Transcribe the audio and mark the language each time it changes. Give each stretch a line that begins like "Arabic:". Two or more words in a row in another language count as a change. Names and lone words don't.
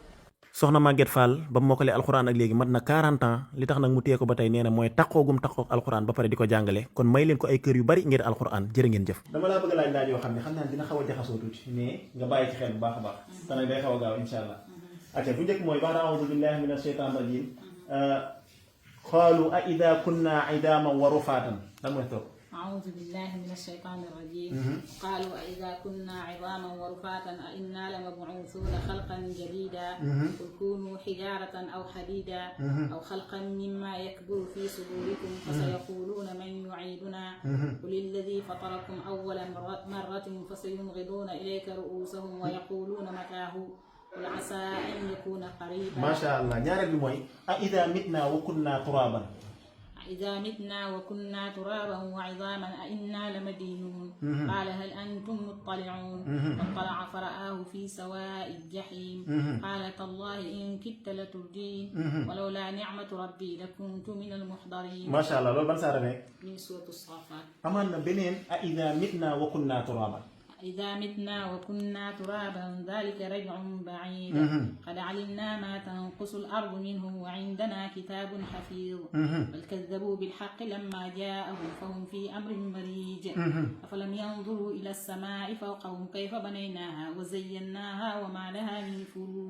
Wolof: soxna Maguette Fall ba mu mokkalee alxuraan ak léegi mat na 40 ans li tax nag mu téye ko ba tey nee na mooy taqoogum taqoog alxuraan ba pare di ko jàngale kon may leen ko ay kër yu bari ngir alxuraan jërë ngeen jëf. dama laa bëgg laaj laaj yoo xam ne xam naa dina xaw a jaxasoo tuuti mais nga bàyyi ci xel bu baax a baax te nag day xaw a gaaw
Arabic: إن شاء الله.
Wolof: acca bu njëkk mooy baada
Arabic: أعوذ بالله من الشيطان الرجيم قالوا أإذا كنا عظاما ورفاتا
Wolof: lan mooy toog.
Arabic: أعوذ بالله من الشيطان الرجيم قالوا أإذا كنا عظاما ورفاتا أإنا لمبعوثون خلقا جديدا قل كونوا حجارة أو حديدا أو خلقا مما يكبر في صدوركم فسيقولون من يعيدنا قل الذي فطركم أول مرة فسينغضون إليك رؤوسهم ويقولون متاه قل عسى أن يكون قريبا. ما شاء الله
Wolof: ñaareel bi mooy
Arabic: أإذا متنا وكنا ترابا إذا متنا وكنا ترابا وعظاما أئنا لمدينون قال هل أنتم مطلعون فاطلع فرآه في سواء الجحيم قال تالله إن كدت لتردين ولولا نعمة ربي لكنت من المحضرين. ما شاء الله
Wolof: loolu ban saar nekk
Arabic: من سورة الصافات.
Wolof: amaan na beneen
Arabic: أإذا متنا وكنا ترابا إذا متنا وكنا ترابا ذلك رجع بعيد قد علمنا ما تنقص الأرض منهم وعندنا كتاب حفيظ بل كذبوا بالحق لما جاءهم فهم في أمر مريج أفلم ينظروا إلى السماء فوقهم كيف بنيناها وزيناها وما لها من فروج.